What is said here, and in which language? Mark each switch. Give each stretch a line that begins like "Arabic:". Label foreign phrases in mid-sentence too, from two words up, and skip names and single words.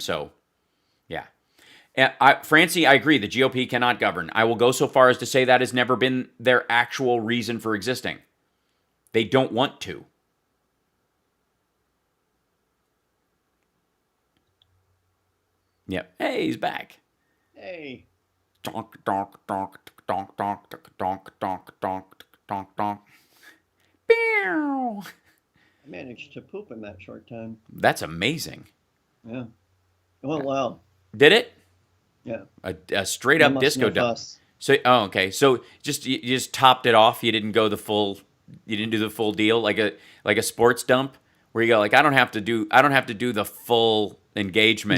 English: So, yeah. Francie, I agree. The GOP cannot govern. I will go so far as to say that has never been their actual reason for existing. They don't want to. Yep. Hey, he's back. Hey. Donk, donk, donk, donk, donk, donk, donk, donk, donk, donk. Pew! I managed to poop in that short time. That's amazing. Yeah. It went well. Did it? Yeah. A straight up disco dump. So, okay. So you just topped it off. You didn't go you didn't do the full deal like a sports dump where you go like I don't have to do the full engagement.